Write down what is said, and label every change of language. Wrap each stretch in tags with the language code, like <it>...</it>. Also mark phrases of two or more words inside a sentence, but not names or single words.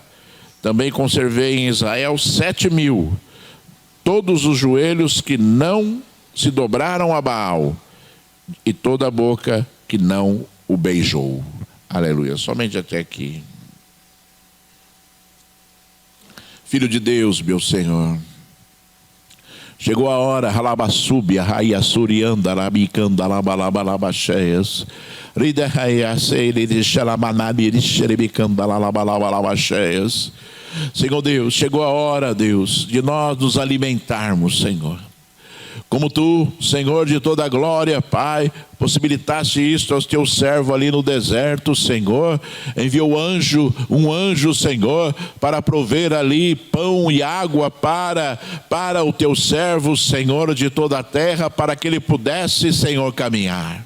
<pt>Também conservei em Israel 7.000, todos os joelhos que não se dobraram a Baal, e toda a boca que não o beijou. Aleluia. Somente até aqui. Filho de Deus, meu Senhor, chegou a hora, Ralabassúbia, Raia Surianda, Rabicanda, Labalabalabaxéias, Rida Raia Seire, Xalamanabiri, Xerebicanda, Labalabalabaxéias. Senhor Deus, chegou a hora, Deus, de nós nos alimentarmos, Senhor. Como tu, Senhor de toda a glória, Pai, possibilitaste isto aos teus servos ali no deserto, Senhor. Enviou um anjo, Senhor, para prover ali pão e água para o teu servo, Senhor de toda a terra, para que ele pudesse, Senhor, caminhar.</pt>